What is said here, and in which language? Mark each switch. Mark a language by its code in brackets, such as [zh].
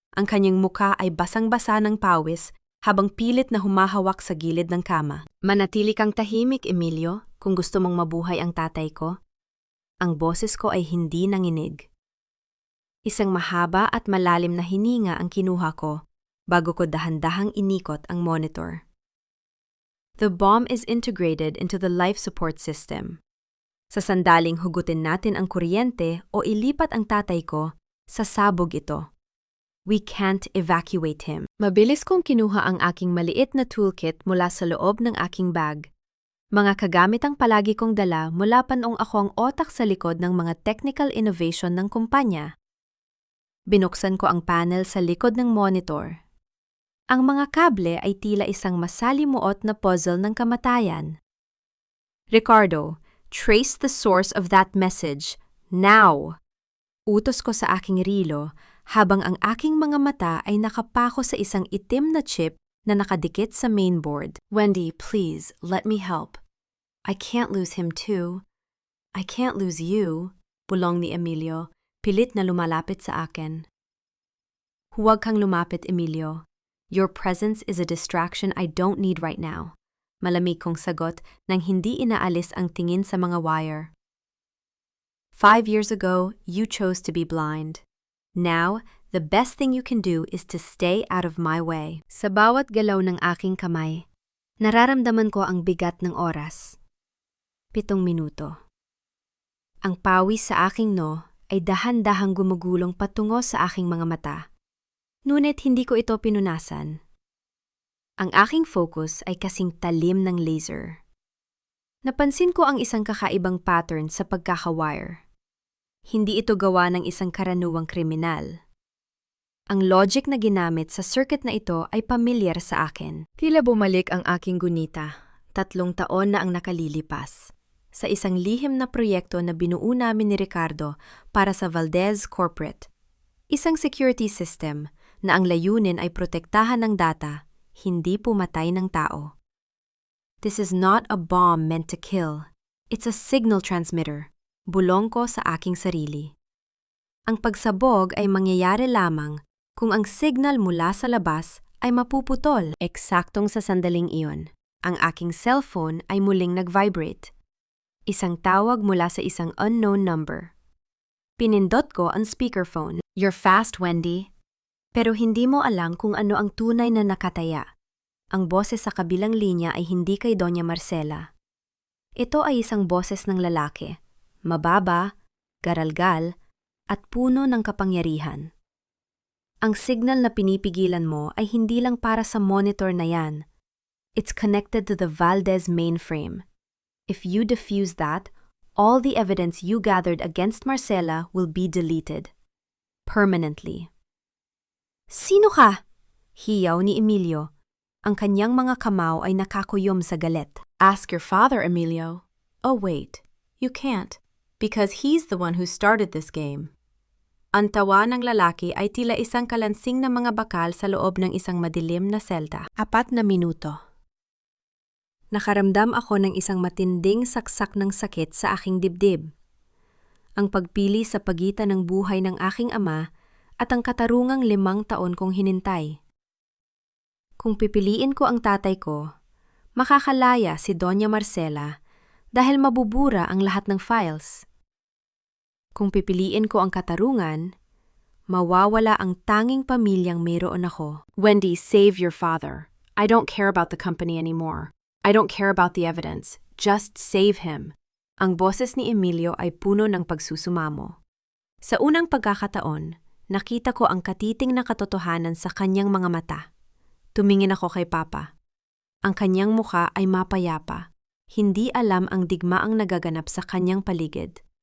[tl] Ang kanyang muka ay basang-basa ng pawis habang pilit na humahawak sa gilid ng kama. Manatili kang tahimik, Emilio, kung gusto mong mabuhay ang tatay ko. Ang boses ko ay hindi nanginig. Isang mahaba at malalim na hininga ang kinuha ko bago ko dahan-dahang inikot ang monitor. [en] The bomb is integrated into the life support system. [tl] Sa sandaling hugutin natin ang kuryente o ilipat ang tatay ko, sasabog ito. [en] We can't evacuate him. [tl] Mabilis kong kinuha ang aking maliit na toolkit mula sa loob ng aking bag. Mga kagamitang palagi kong dala mula pa noong ako ang otak sa likod ng mga technical innovation ng kumpanya. Binuksan ko ang panel sa likod ng monitor. Ang mga kable ay tila isang masalimuot na puzzle ng kamatayan. [en] Ricardo, trace the source of that message, now! [tl] Utos ko sa aking rilo habang ang aking mga mata ay nakapako sa isang itim na chip na nakadikit sa mainboard. [en] Wendy, please, let me help. I can't lose him too. I can't lose you, [tl] bulong ni Emilio, pilit na lumalapit sa akin. Huwag kang lumapit, Emilio. [en] Your presence is a distraction I don't need right now. [tl] Malamig kong sagot nang hindi inaalis ang tingin sa mga wire. [en] 5 years ago, you chose to be blind. Now, the best thing you can do is to stay out of my way. [tl] Sa bawat galaw ng aking kamay, nararamdaman ko ang bigat ng oras. 7 minuto. Ang pawis sa aking no ay dahan-dahang gumugulong patungo sa aking mga mata. Ngunit hindi ko ito pinunasan. Ang aking focus ay kasing talim ng laser. Napansin ko ang isang kakaibang pattern sa pagkakawire. Hindi ito gawa ng isang karaniwang kriminal. Ang logic na ginamit sa circuit na ito ay pamilyar sa akin. Tila bumalik ang aking gunita. 3 taon na ang nakalilipas. Sa isang lihim na proyekto na binuo namin ni Ricardo para sa Valdez Corporate. Isang security system na ang layunin ay protektahan ng data, hindi pumatay ng tao. [en] This is not a bomb meant to kill. It's a signal transmitter. [tl] Bulong ko sa aking sarili. Ang pagsabog ay mangyayari lamang kung ang signal mula sa labas ay mapuputol. Eksaktong sa sandaling iyon, ang aking cellphone ay muling nag-vibrate. Isang tawag mula sa isang unknown number. Pinindot ko ang speakerphone. [en] You're fast, Wendy. [tl] Pero hindi mo alam kung ano ang tunay na nakataya. Ang boses sa kabilang linya ay hindi kay Doña Marcela. Ito ay isang boses ng lalaki, mababa, garalgal, at puno ng kapangyarihan. Ang signal na pinipigilan mo ay hindi lang para sa monitor na yan. [en] It's connected to the Valdez mainframe. If you defuse that, all the evidence you gathered against Marcela will be deleted. Permanently. [tl] Sino ka? Hiyaw ni Emilio. Ang kanyang mga kamao ay nakakuyom sa galit. [en] Ask your father, Emilio. Oh wait, you can't, because he's the one who started this game. [tl] Ang tawa ng lalaki ay tila isang kalansing na mga bakal sa loob ng isang madilim na selda. 4 na minuto. Nakaramdam ako ng isang matinding saksak ng sakit sa aking dibdib. Ang pagpili sa pagitan ng buhay ng aking ama at ang katarungang 5 taon kong hinintay. Kung pipiliin ko ang tatay ko, makakalaya si Doña Marcela dahil mabubura ang lahat ng files. Kung pipiliin ko ang katarungan, mawawala ang tanging pamilyang mayroon ako. [en] Wendy, save your father. I don't care about the company anymore. I don't care about the evidence. Just save him. [tl] Ang boses ni Emilio ay puno ng pagsusumamo. Sa unang pagkakataon, nakita ko ang katiting na katotohanan sa kanyang mga mata. Tumingin ako kay Papa. Ang kanyang mukha ay mapayapa. Hindi alam ang digmaang nagaganap sa kanyang paligid.